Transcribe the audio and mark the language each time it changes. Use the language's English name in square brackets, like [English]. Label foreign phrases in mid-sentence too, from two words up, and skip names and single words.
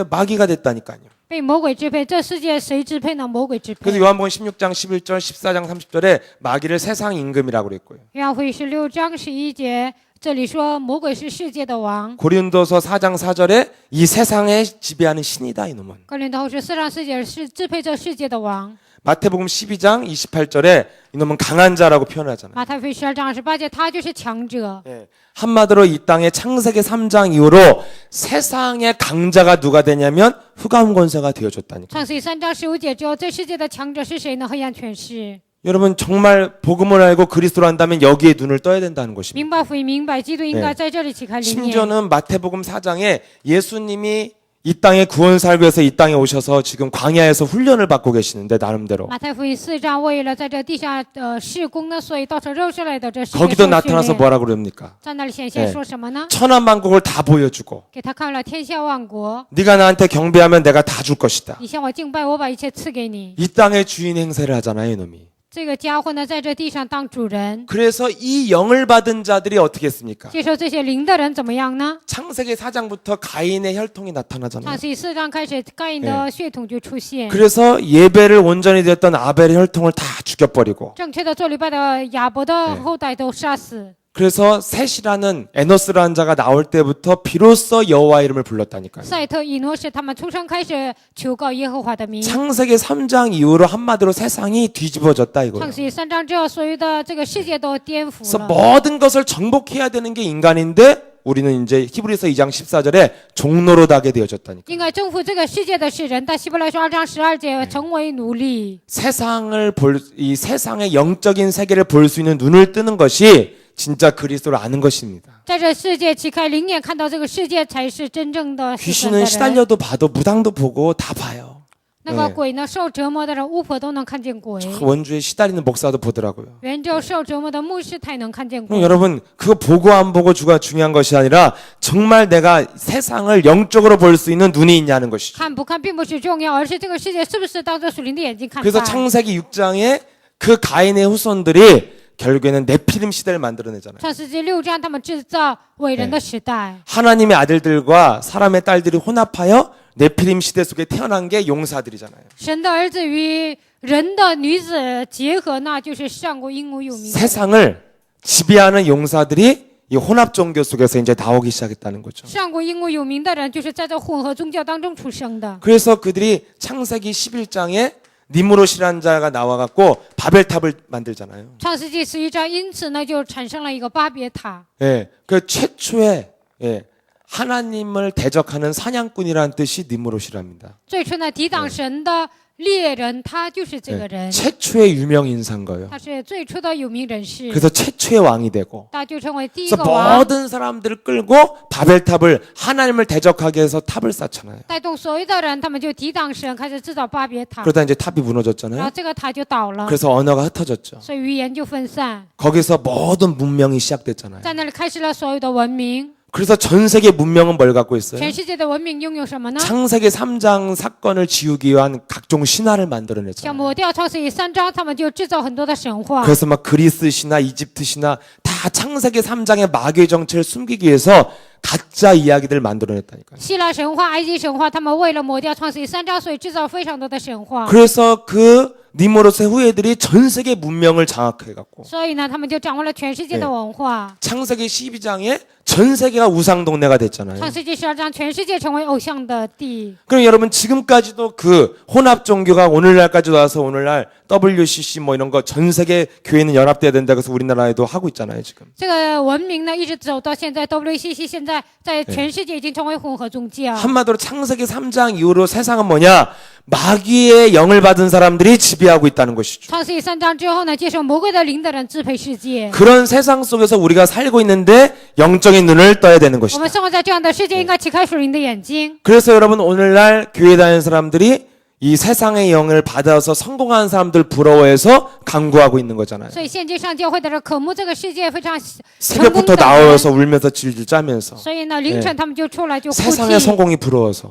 [Korean] 마귀가 됐다니까요. [Chinese] 被魔鬼支配。这世界谁支配呢？魔鬼支 [Korean] 그래서 [Chinese] 配。 [Korean] 요한복음 16장 11절 14장 30절에 마귀를 세상 임금이라고 그랬고요. [Chinese] 约翰福音16章11节，这里说魔鬼是世界的王。 [Korean] 고린도서 4장 4절에 이 세상에 지배하는 신이다 이놈은. [Chinese] 哥林多后书4章4节是支配这世界的王。 [Korean] 마태복음 12장 28절에 이놈은 강한 자라고 표현하잖아요. [Chinese] 马太福音12章28节，他就是强者。 [Korean] 예. 한마디로 이 땅의 창세기 3장 이후로 세상의 강자가 누가 되냐면 흑암 권세가 되어줬다니까. [Chinese] 创世记3章15节之后，这世界的强者是谁呢？黑暗权势。 [Korean] 여러분 정말 복음을 알고 그리스도를 안다면 여기에 눈을 떠야 된다는 것입니다. [Chinese] 明白福音，明白基督，应该在这里启开灵眼。 [Korean] 심지어는 마태복음 4장에 예수님이 이 땅에 구원 살기 위해서 이 땅에 오셔서 지금 광야에서 훈련을 받고 계시는데 나름대로 [Chinese] 马太福音4章为了在这地下事工呢，所以到这肉身来的这世界 [Korean] 거기도 [Chinese] 受训 [Korean] 나타나서 [Chinese] 练。 [Korean] 뭐라 그럽니까? [Chinese] 在那里显现说什么呢？ [Korean] 천하만국을 다 보여주고 [Chinese] 给他看了天下万国， [Korean] 네가 나한테 경배하면 내가 다 줄 것이다. [Chinese] 你向我敬拜，我把一切赐给你。 [Korean] 이 땅의 주인 행세를 하잖아요, 이놈이. [Chinese] 这个家伙呢，在这地上当主人， [Korean] 그래서 이 영을 받은 자들이 어떻게 했습니까? [Chinese] 接受这些灵的人怎么样呢？ [Korean] 창세기 4장부터 가인의 혈통이 나타나잖아요. [Chinese] 创世记4章开始，该隐的血统就出现。 [Korean] 그래서 예배를 온전히 드렸던 아벨의 혈통을 다 죽여버리고 [Chinese] 正确的做礼拜的亚伯的后代都杀死。 [Korean] 그래서 셋이라는 에노스라는 자가 나올 때부터 비로소 여호와 이름을 불렀다니까요. [Chinese] 赛特、以诺是他们出生开始求告耶和华的名。 [Korean] 창세기 3장 이후로 한마디로 세상이 뒤집어졌다 이거예요. [Chinese] 创世记3章之后，所有的这个世界都颠覆 [Korean] 그래서 [Chinese] 了。 [Korean] 모든 것을 정복해야 되는 게 인간인데 우리는 이제 히브리서 2장 14절에 종로로 가게 되어졌다니까. [Chinese] 应该征服这个世界的是人，但希伯来书2章12节成为奴隶。 [Korean] 이 세상의 영적인 세계를 볼 수 있는 눈을 뜨는 것이 진짜 그리스도를 아는 것입니다. [Chinese] 在这世界启开灵眼，看到这个世界才是真正的是神的 [Korean] 귀신은 [Chinese] 人。 [Korean] 시달려도 봐도 무당도 보고 다 봐요. [Chinese] 那个鬼呢，受折磨的人，巫婆都能看见鬼； [Korean] 원주에 시달리는 목사도 보더라고요. [Chinese] 原州受折磨的牧师，他也能看见 [Korean] 그럼 [Chinese] 鬼。 [Korean] 여러분 그거 보고 안 보고 주가 중요한 것이 아니라 정말 내가 세상을 영적으로 볼 수 있는 눈이 있냐는 것이죠. [Chinese] 看不看并不是重要，而是这个世界是不是当着属灵的眼睛看 [Korean] 그래서 [Chinese] 待。 [Korean] 창세기 6장에 그 가인의 후손들이 결국에는 네피림 시대를 만들어내잖아요. [Chinese] 创世纪6章，他们制造伟人的时代。 [Korean] 하나님의 아들들과 사람의 딸들이 혼합하여 네피림 시대 속에 태어난 게 용사들이잖아요. [Chinese] 神的儿子与人的女子结合，那就是上过英武有名的。 [Korean] 세상을 지배하는 용사들이 이 혼합 종교 속에서 이제 나오기 시작했다는 거죠. [Chinese] 上过英武有名的人，就是在这混合宗教当中出生的。 [Korean] 그래서 그들이 창세기 11장에 니무롯이라는 자가 나와갖고 바벨탑을 만들잖아요. [Chinese] 创世纪11章，因此呢，就产生了一个巴别塔。 [Korean] 예, 그 최초의 하나님을 대적하는 사냥꾼이라는 뜻이 니무롯이랍니다. [Chinese] 最初呢，抵挡神的猎人，他就是这个人， [Korean] 최초의 유명 인사인 거예요. [Chinese] 他是最初的有名人士， [Korean] 그래서 최초의 왕이 되고 [Chinese] 他就成为第一 [Korean] 그래서 [Chinese] 个王， [Korean] 모든 사람들을 끌고 바벨탑을 하나님을 대적하게 해서 탑을 쌓잖아요. [Chinese] 带动所有的人，他们就抵挡神，开始制造巴别塔， [Korean] 그러다 이제 탑이 [Chinese] 然后 [Korean] 무너졌잖아요. [Chinese] 这个塔就倒了， [Korean] 그래서 언어가 흩어졌죠. [Chinese] 所以语言就分散， [Korean] 거기서 모든 문명이 시작됐잖아요. [Chinese] 在那里开始了所有的文明。 [Korean] 그래서 전 세계 문명은 뭘 갖고 있어요? [Chinese] 全世界的文明拥有什么呢？ [Korean] 창세기 3장 사건을 지우기 위한 각종 신화를 [Chinese] 像 [Korean] 만들어냈잖아요. [Chinese] 抹掉创世纪3章，他们就制造很多的神话。 [Korean] 그래서 막 그리스 신화, 이집트 신화 다 창세기 3장의 마귀의 정체를 숨기기 위해서 가짜 이야기들을 만들어냈다니까요. [Chinese] 希腊神话、埃及神话，他们为了抹掉创世纪3章，所以制造非常多的神话。 [Korean] 그래서 그 니모로스의 후예들이 전 세계 문명을 장악해갖고 [Chinese] 所以呢，他们就掌握了全世界的文化。 [Korean] 창세기 12장에 전 세계가 우상 동네가 됐잖아요. [Chinese] 创世纪12章，全世界成为偶像的地。 [Korean] 그럼 여러분 지금까지도 그 혼합 종교가 오늘날까지 와서 오늘날 WCC 뭐 이런 거 전 세계 교회는 연합돼야 된다 그래서 우리나라에도 하고 있잖아요 지금. [Chinese] 这个文明呢，一直走到现在，WCC 现在在全世界已经成为混合宗教。 [Korean] 한마디로 창세기 3장 이후로 세상은 뭐냐? 마귀의 영을 받은 사람들이 지배하고 있다는 것이죠. [Chinese] 创世纪3章之后呢，接受魔鬼的灵的人支配世界。 [Korean] 그런 세상 속에서 우리가 살고 있는데 영적인 눈을 떠야 되는 [Chinese] 我 [Korean] 것이다. [Chinese] 们生活在这样的世界，应该启开属灵的眼睛。 [Korean] 그래서 여러분 오늘날 교회 다니는 사람들이 이 세상의 영을 받아서 성공한 사람들 부러워해서 강구하고 있는 거잖아요. [Chinese] 所以现今上教会的人渴慕这个世界非常成功 [Korean] 새벽부터 [Chinese] 的人， [Korean] 나와서 울면서 질질 짜면서 [Chinese] 所以呢，凌晨他们就出来就哭 [Korean] 세상의 [Chinese] 泣。 [Korean] 성공이 부러워서